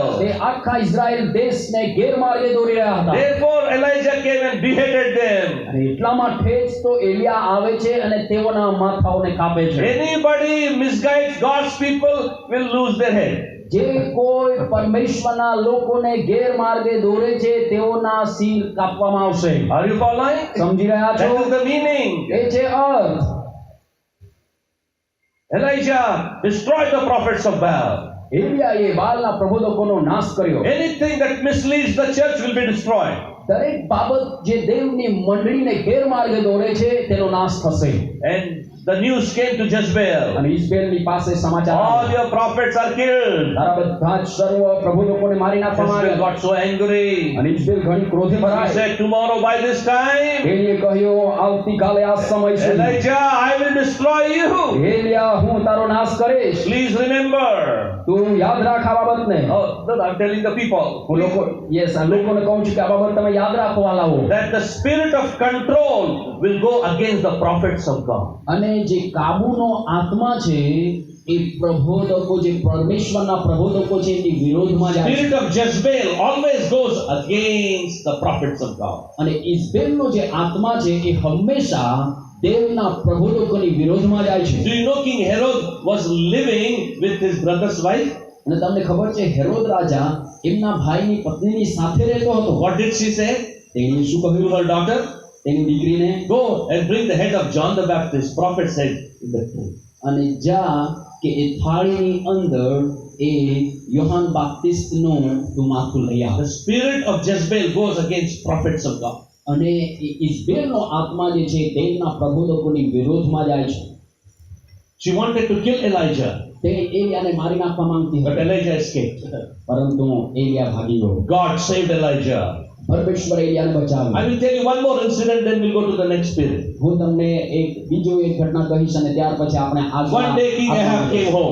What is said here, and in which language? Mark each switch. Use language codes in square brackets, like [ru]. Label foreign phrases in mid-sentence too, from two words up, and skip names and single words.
[gu] તે આખા ઇઝરાયલ દેશને ગેરમાર્ગે દોરી રહ્યા હતા. [en] Therefore Elijah came and beheaded them. [gu] અને એટલા માટે જ તો એલિયા આવે છે અને તેઓના માથાઓને કાપે છે. [en] Anybody misguides God's people will lose their head. [gu] જે કોઈ પરમેશ્વરના લોકોને ગેરમાર્ગે દોરે છે તેઓના શિર કાપવામાં આવશે. [en] Are you following? [gu] સમજી રહ્યા છો? [en] That is the meaning. [gu] એ છે અર્થ. [en] Elijah destroyed the prophets of Baal. [gu] એલિયાએ બાલના પ્રબોધકોનો નાશ કર્યો. [en] Anything that misleads the church will be destroyed. [gu] દરેક બાબત જે દેવની મંડળીને ગેરમાર્ગે દોરે છે તેનો નાશ થશે. [en] And the news came to Jezebel. [gu] અને ઇઝબેલની પાસે સમાચાર [en] All [gu] આવ્યા. [en] your prophets are killed. [gu] તારા બધા જ સર્વ પ્રબોધકોને મારી નાખવામાં [en] Jezebel [gu] આવ્યા. [en] got so angry. [gu] અને ઇઝબેલ ઘણી ક્રોધે [en] He [gu] ભરાઈ. [en] said, tomorrow by this time, [gu] એલિયે કહ્યું, આવતીકાલે આ સમય સુધી [en] Elijah, I will destroy you. [gu] એલિયા હું તારો નાશ કરીશ. [en] Please remember. [gu] તું યાદ રાખ આ બાબતને. [en] Oh, no, I'm telling the people. [gu] હું આ લોકોને કહું છું કે આ બાબત તમે યાદ રાખવા લાવો. [en] That the spirit of control will go against the prophets of God. [gu] અને જે કાબુનો આત્મા છે એ પ્રબોધકો, જે પરમેશ્વરના પ્રબોધકો છે એની વિરોધમાં જાય છે. [en] Spirit of Jezebel always goes against the prophets of God. [gu] અને ઇઝબેલનો જે આત્મા છે એ હંમેશા દેવના પ્રબોધકોની વિરોધમાં જાય છે. [en] Do you know King Herod was living with his brother's wife? [gu] અને તમને ખબર છે હેરોદ રાજા એમના ભાઈની પત્નીની સાથે રહેતો હતો. [en] What did she say? [gu] તેણે શું કહ્યું [en] To her daughter, [gu] તેની દીકરીને? [en] go and bring the head of John the Baptist, prophet said in the tomb. [gu] અને જા કે એ થાળીની અંદર એ યોહાન બાપ્તિસ્તનું તું માથું લઈ આવ. [en] The spirit of Jezebel goes against prophets of God. [gu] અને એ ઇઝબેલનો આત્મા જે છે દેવના પ્રબોધકોની વિરોધમાં જાય છે. [en] She wanted to kill Elijah, [gu] તે એલિયાને મારી નાખવા માંગતી [en] but [gu] હતી, [en] Elijah escaped. [gu] પરંતુ એલિયા ભાગી ગયો. [en] God saved Elijah. [gu] પરમેશ્વર એલિયાને [en] I [gu] બચાવ્યો. [en] will tell you one more incident, then we'll go to the next spirit. [gu] હું તમને બીજો એક ઘટના કહીશ અને ત્યાર પછી આપણે [en] One day King Ahab came home.